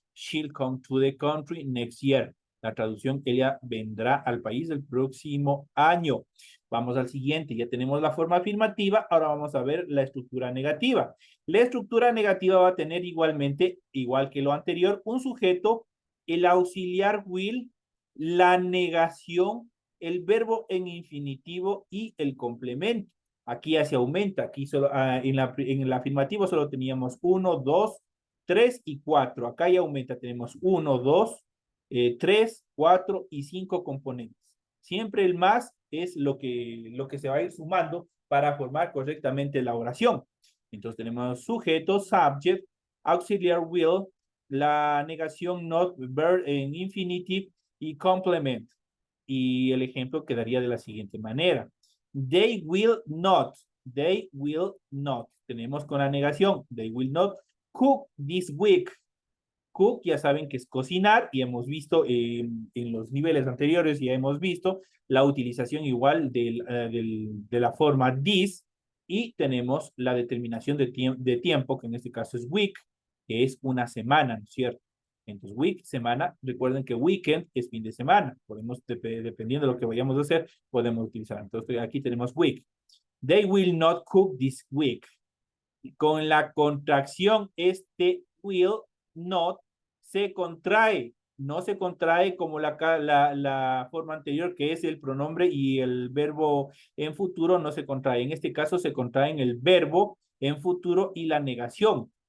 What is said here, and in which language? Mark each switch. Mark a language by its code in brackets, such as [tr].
[en] She'll come to the country next year. [es] La traducción, ella vendrá al país el próximo año. Vamos al siguiente. Ya tenemos la forma afirmativa. Ahora vamos a ver la estructura negativa. La estructura negativa va a tener igualmente, igual que lo anterior, un sujeto, el auxiliar will, la negación, el verbo en infinitivo y el complemento. Aquí ya se aumenta. Aquí solo, en el afirmativo solo teníamos 1, 2, 3 y 4. Acá ya aumenta. Tenemos 1, 2, 3, 4 y 5 componentes. Siempre el más es lo que se va a ir sumando para formar correctamente la oración. Entonces tenemos sujeto, subject, auxiliar will, la negación not, verb en infinitive y complement. Y el ejemplo quedaría de la siguiente manera. [en] They will not. They will not. [es] Tenemos con la negación. [en] They will not cook this week. [es] Cook, ya saben que es cocinar y hemos visto en los niveles anteriores, ya hemos visto la utilización igual de la forma this y tenemos la determinación de tiempo, que en este caso es week, que es una semana, ¿no es cierto? Entonces, week, semana, recuerden que weekend es fin de semana, podemos, dependiendo de lo que vayamos a hacer, podemos utilizar. Entonces, aquí tenemos week. [en] They will not cook this week. [es] Con la contracción, este will not se contrae, no se contrae como la forma anterior, que es el pronombre y el verbo en futuro no se contrae. En este caso se contraen el verbo en futuro y la negación.